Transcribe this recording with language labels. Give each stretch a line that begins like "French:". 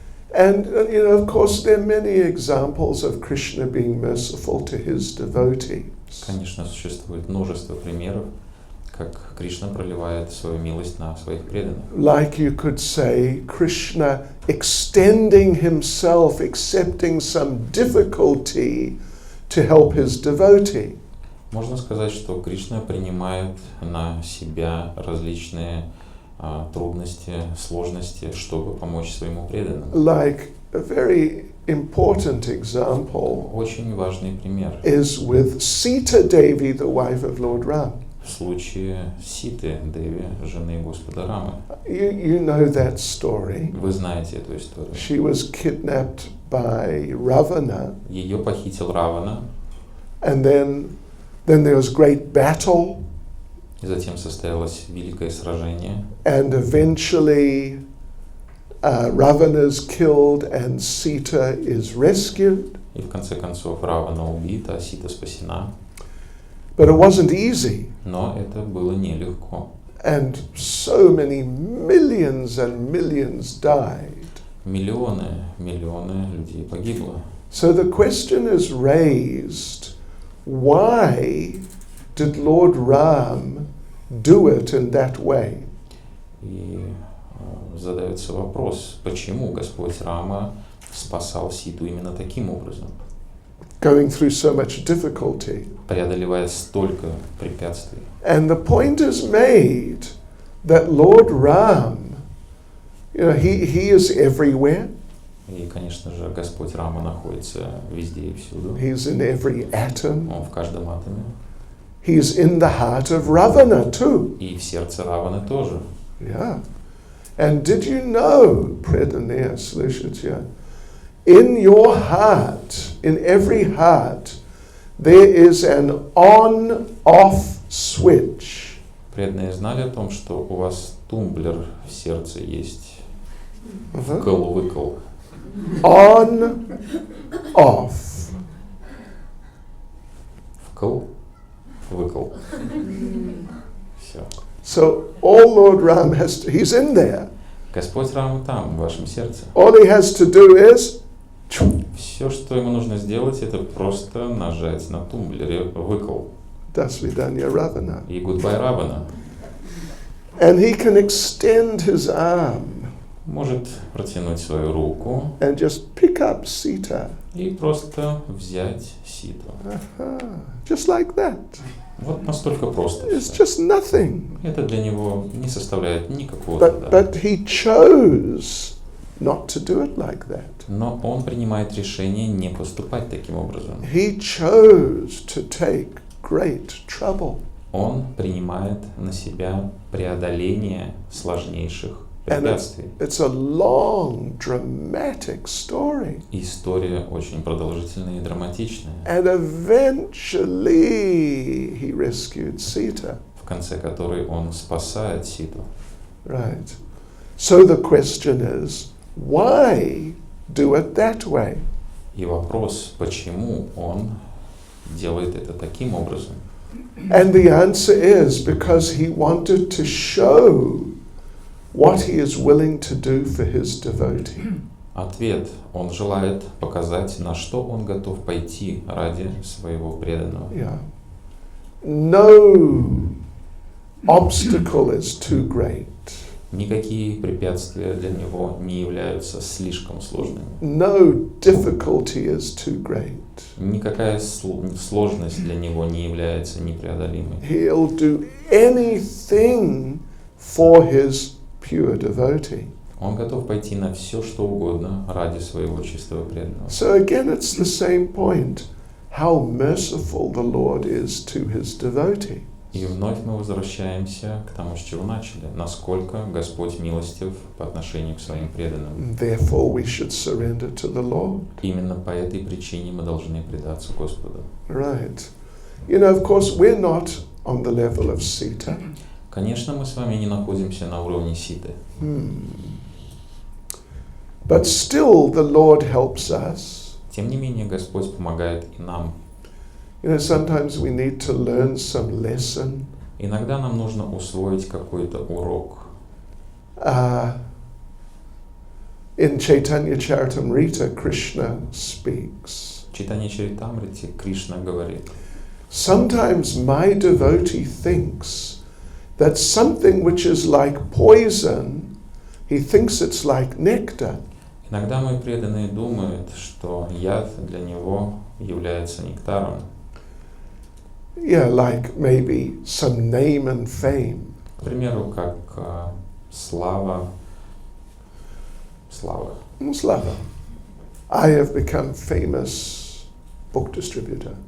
English: And of course, there are many examples of Krishna being merciful to his devotees.
Russian: Конечно, существует множество примеров, как Кришна проливает свою милость на своих преданных.
English: Like you could say, Krishna extending himself, accepting some difficulty to help his devotee.
Russian: Можно сказать, что Кришна принимает на себя различные трудности, сложности, чтобы помочь своему преданному.
English: Like a very important example
Russian: Очень важный пример
English: is with Sita Devi, the wife of Lord Ram.
Russian: в случае Ситы Деви, жены Господа Рамы.
English: You know that story.
Russian: Вы знаете эту историю.
English: She was kidnapped by Ravana,
Russian: Ее похитил Равана,
English: and then there was great battle,
Russian: и затем состоялось великое сражение,
English: and eventually Ravana is killed and Sita is rescued.
Russian: и в конце концов Равана убит, а Сита спасена.
English: But it wasn't easy,
Russian: Но это было нелегко.
English: and so many millions and millions died.
Russian: Миллионы людей погибло.
English: So the question is raised, why did Lord Ram do it in that way?
Russian: И задается вопрос, почему Господь Рама спасал Ситу именно таким образом,
English: Going through so much difficulty.
Russian: преодолевая столько препятствий.
English: And the point is made that Lord Ram, he is everywhere.
Russian: И, конечно же, Господь Рама находится везде и всюду.
English: He's in every atom.
Russian: Он в каждом атоме.
English: He's in the heart of Ravana too.
Russian: И в сердце Раваны тоже.
English: Yeah. And did you know,
Russian: преданные слушатели,
English: in your heart, in every heart, there is an on-off switch.
Russian: Преданные знали о том, что у вас тумблер в сердце есть. Вкл-выкл.
English: On, off.
Russian: Вкл-выкл. Все.
English: So all Lord Ram has to, he's in there.
Russian: Господь Рама там, в вашем сердце.
English: All he has to do is
Russian: Все, что ему нужно сделать, это просто нажать на тумблере выкл. До свидания, Ravana. И
English: goodbye
Russian: Равана.
English: And he can extend his arm
Russian: Может протянуть свою руку
English: and just pick up Sita.
Russian: и просто взять Ситу.
English: Just like that.
Russian: Вот настолько просто.
English: It's
Russian: всё.
English: just nothing.
Russian: Это для него не составляет никакого
English: But
Russian: труда.
English: he chose not to do it like that.
Russian: Но он принимает решение не поступать таким образом.
English: He chose to take great trouble.
Russian: Он принимает на себя преодоление сложнейших препятствий.
English: It's a long, dramatic story.
Russian: И история очень продолжительная и драматичная.
English: And eventually he rescued Sita.
Russian: В конце которой он спасает Ситу.
English: Right. So the question is, why do it that way?
Russian: И вопрос, почему он делает это таким образом?
English: And the answer is because he wanted to show what he is willing to do for his devotee.
Russian: Ответ. Он желает показать, на что он готов пойти ради своего преданного.
English: Yeah. No obstacle is too great.
Russian: Никакие препятствия для него не являются слишком сложными.
English: No difficulty is too great.
Russian: Никакая сложность для него не является непреодолимой.
English: He'll do anything for his pure devotee.
Russian: Он готов пойти на все, что угодно ради своего чистого преданного.
English: So again, it's the same point. How merciful the Lord is to his devotee.
Russian: И вновь мы возвращаемся к тому, с чего начали. Насколько Господь милостив по отношению к своим преданным.
English: Therefore, we should surrender to the Lord.
Russian: Именно по этой причине мы должны предаться Господу.
English: Right. You know, of course, we're not on the level of Sita.
Russian: Конечно, мы с вами не находимся на уровне Ситы.
English: But still, the Lord helps us.
Russian: Тем не менее, Господь помогает и нам.
English: You know, sometimes we need to learn some lesson.
Russian: Иногда нам нужно усвоить какой-то урок.
English: In Chaitanya Charitamrita, Krishna speaks.
Russian: В Чайтанья Чаритамрите Кришна говорит:
English: Sometimes my devotee thinks that something which is like poison, he thinks it's like nectar.
Russian: иногда мои преданные думают, что яд для него является нектаром.
English: Yeah, like maybe some name and fame.
Russian: К примеру, как слава. Slava.
English: I have become famous book distributor.